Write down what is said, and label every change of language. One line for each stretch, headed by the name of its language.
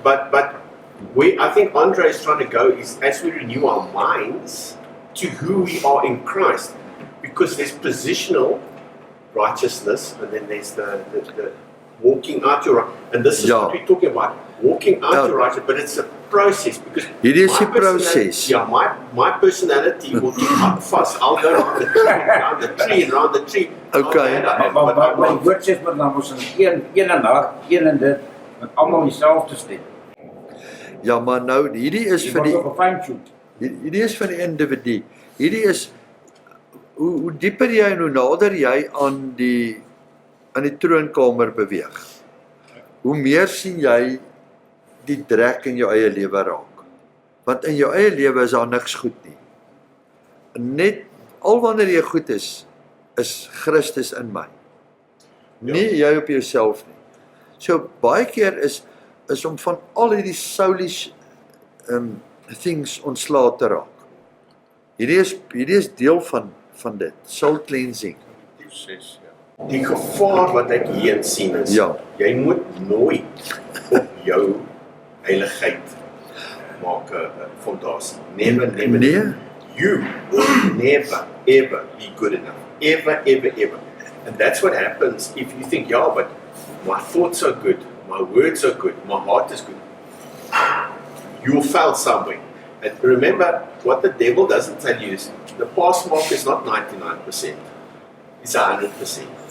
English: But where I think Andre is trying to go is as we renew our minds to who we are in Christ, because there's positional righteousness and then there's the walking out your right. And this is what we're talking about, walking out your righteousness, but it's a process because
Afrikaans: Hierdie is my die
English: personality-
Afrikaans: proses.
English: Yeah, my personality will keep up fast. I'll go around the tree and around the tree. Okay.
Afrikaans: Maar my woord sê maar dan ons een en hart, een en dit met almal dieselfde stem. Ja, maar nou hierdie is Jy vir word die ook gefine-tuned. hierdie is vir die individu. Hierdie is hoe dieper jy en hoe nader jy aan die troonkamer beweeg. Hoe meer sien jy die drek in jou eie lewe raak. Want in jou eie lewe is daar niks goed nie. Net al wanneer jy goed is Christus in my. Nie jy op jouself nie. So baie keer is om van al hierdie
English: soulish things
Afrikaans: ontslae te raak. Hierdie is deel van dit,
English: soul cleansing.
Afrikaans: Proses, ja. Die gevaar wat ek hier sien is, jy moet nooit op jou heiligheid maak 'n fondasie.
English: Never.
Afrikaans: Nee.
English: You will never, ever be good enough. Ever. And that's what happens if you think, yeah, but my thoughts are good, my words are good, my heart is good. You'll fail somewhere. And remember, what the devil doesn't tell you is the pass mark is not 99%. It's 100%.